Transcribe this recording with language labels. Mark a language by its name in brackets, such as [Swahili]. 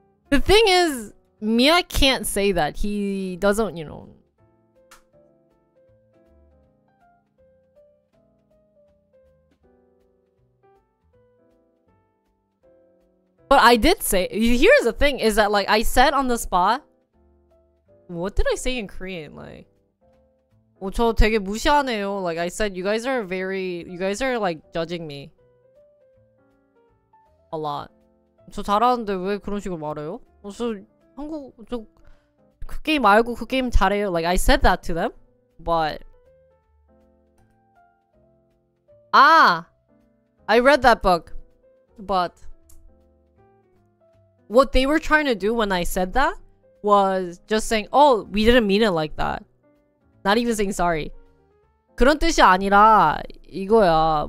[English] The thing is, Mia can't say that. He doesn't, you know. But I did say, here's the thing, is that like I said on the spot, what did I say in Korean? [Korean] Like, 저 되게 무시하네요. [English] Like I said, you guys are like judging me a lot. [Korean] 저 잘하는데 왜 그런 식으로 말해요? 저 그 게임 알고 그 게임 잘해요. [English] Like I said that to them, but I read that book, but what they were trying to do when I said that was just saying, oh, we didn't mean it like that. Not even saying sorry. [Korean] 그런 뜻이 아니라 이거야.